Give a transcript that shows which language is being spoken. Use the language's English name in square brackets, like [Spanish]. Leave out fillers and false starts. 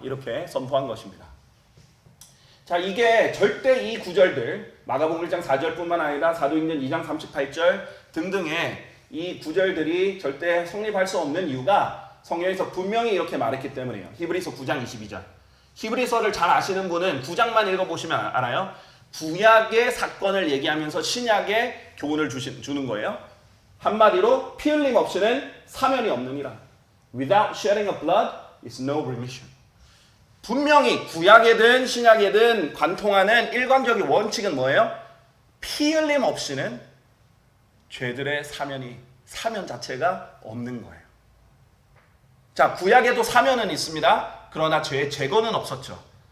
[Korean] 이렇게 선포한 것입니다. 자, 이게 절대 이 구절들 마가복음 1장 4절뿐만 아니라 사도행전 2장 38절 등등의 이 구절들이 절대 성립할 수 없는 이유가 성경에서 분명히 이렇게 말했기 때문이에요. 히브리서 9장 22절. 히브리서를 잘 아시는 분은 9장만 읽어보시면 알아요. 구약의 사건을 얘기하면서 신약의 교훈을 주는 거예요. 한마디로 피 흘림 없이는 사면이 없느니라. [English] Without shedding of blood is no remission. [Korean] 분명히 구약이든 신약이든 관통하는 일관적인 원칙은 뭐예요? 피 흘림 없이는 죄들의 사면 자체가 없는 거예요. 자, 구약에도 사면은 있습니다. 그러나 죄의 제거는 없었죠.